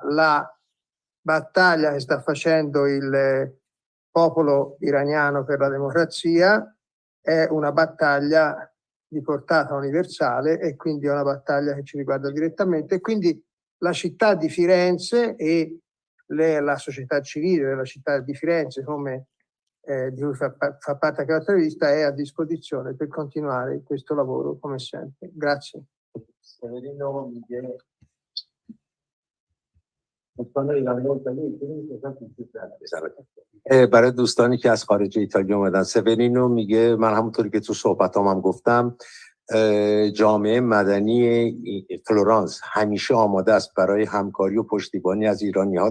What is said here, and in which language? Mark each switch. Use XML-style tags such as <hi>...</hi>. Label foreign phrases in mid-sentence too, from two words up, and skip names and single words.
<it>La battaglia che sta facendo il popolo iraniano per la democrazia è una battaglia di portata universale e quindi è una battaglia che ci riguarda direttamente, e quindi la città di Firenze e la società civile della città di Firenze, come di cui fa parte anche la rivista, è a disposizione per continuare questo lavoro come sempre. Grazie.</it> <fa>برای دوستانی که از خارج ایتالیا اومدن، سورینو میگه من همونطوری که تو صحبتام هم گفتم، جامعه مدنی فلورانس همیشه آماده است برای همکاری و پشتیبانی از ایرانی‌ها.</fa>